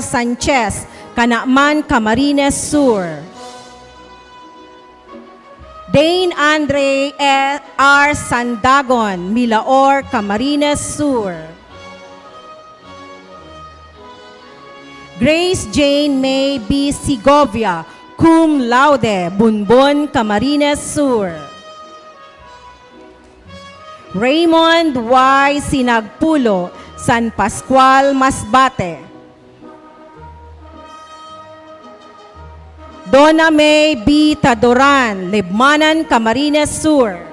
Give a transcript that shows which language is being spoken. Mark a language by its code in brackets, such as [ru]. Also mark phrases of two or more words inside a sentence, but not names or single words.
[en] Sanchez, Canaaman, Camarines Sur. Dane Andre R. Sandagon, Milaor, Camarines Sur. Grace Jane May B. Segovia, [la] cum laude, [en] Bunbon, Camarines Sur. Raymond Y. Sinagpulo, San Pascual, Masbate. Donna May B. Tadoran, Libmanan, Camarines Sur.